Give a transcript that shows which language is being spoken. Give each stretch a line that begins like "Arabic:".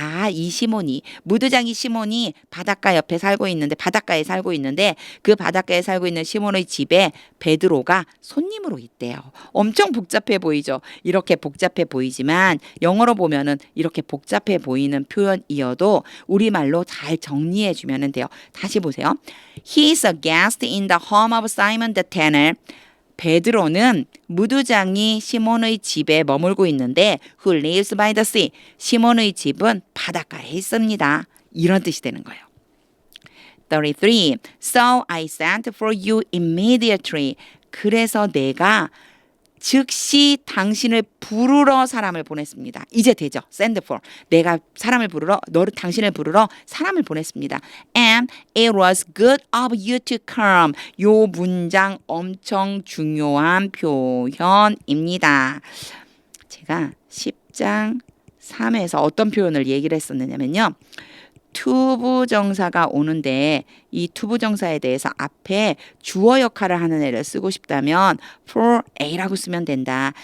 Korean: 이 시몬이, 무두장이 시몬이 바닷가에 살고 있는데 그 바닷가에 살고 있는 시몬의 집에 베드로가 손님으로 있대요. 엄청 복잡해 보이죠? 이렇게 복잡해 보이지만 영어로 보면은 이렇게 복잡해 보이는 표현이어도 우리말로 잘 정리해 주면 돼요. 다시 보세요.
English: He is a guest in the home of Simon the tanner.
Korean: 베드로는 무두장이 시몬의 집에 머물고 있는데
English: who lives by the sea.
Korean: 시몬의 집은 바닷가에 있습니다. 이런 뜻이 되는 거예요. 33.
English: So I sent for you immediately.
Korean: 그래서 내가 즉시 당신을 부르러 사람을 보냈습니다. 이제 되죠. send for. 내가 당신을 부르러 사람을 보냈습니다.
English: And it was good of you to come.
Korean: 요 문장 엄청 중요한 표현입니다. 제가 10장 3에서 어떤 표현을 얘기를 했었느냐면요. 투부정사가 오는데 이 투부정사에 대해서 앞에 주어 역할을 하는 애를 쓰고 싶다면 for A라고 쓰면 된다.